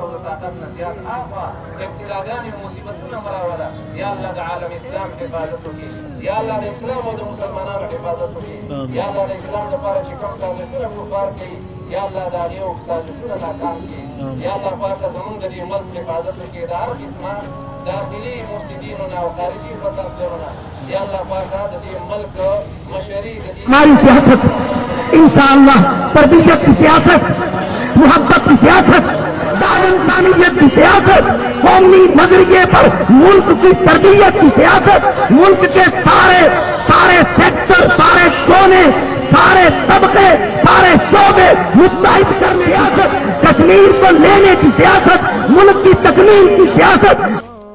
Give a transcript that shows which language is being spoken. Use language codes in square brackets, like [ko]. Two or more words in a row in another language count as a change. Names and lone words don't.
[ps] د طاقت نه زیات هغه ابتلاګانې او مصیبتونه مه راوله یا الله د عالم اسلام حفاظت وکړي یا الله د اسلام او د مسلمانانو حفاظت وکړي یا الله د اسلام لپاره چې کوم سازشونه کفار کوي یا الله د هغې او سازشونه ناکام کړي یا الله پاکه زموږ د دې ملک حفاظت وکړي د هر قسمه داخلي مفسدینونه او خارجي فسادګرونه یا الله پاکه د دې ملک مشري د دې [ur] ہماری سیاست انشاءاللہ تربیت کی سیاست محبت کی سیاست دار انسانیت کی سیاست قومی نظریے پر ملک کی تربیت کی سیاست ملک کے سارے سیکٹر سارے کونے سارے طبقے سارے شعبے متحد کرنے کی سیاست کشمیر کو لینے کی سیاست ملک کی تکمیل کی سیاست